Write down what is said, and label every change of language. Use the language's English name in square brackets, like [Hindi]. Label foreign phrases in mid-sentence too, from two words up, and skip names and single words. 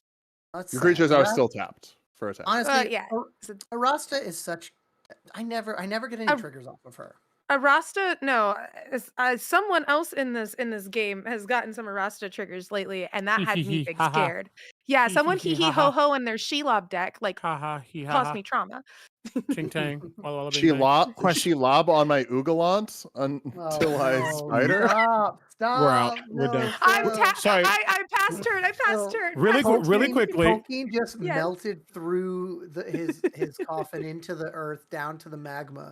[English] That's Your sad. creatures are Arasta- still tapped for attack. honestly. Yeah. Arasta is such. I never get any Ar- triggers off of her. Arasta, no, someone else in this game has gotten some Arasta triggers lately, and that had me big Ha ha. scared. Yeah, Hee someone hee hee ha hee ho ha. ho in their Shelob deck like Ha ha he ha caused ha. me trauma. Ching tang. Walla walla bing She bang. she lob on my Ugalant until I spider. Stop. We're done. I'm Sorry. I passed turn. I passed turn. Really quickly. Tolkien just Yes. melted through his coffin into the earth, down to the magma.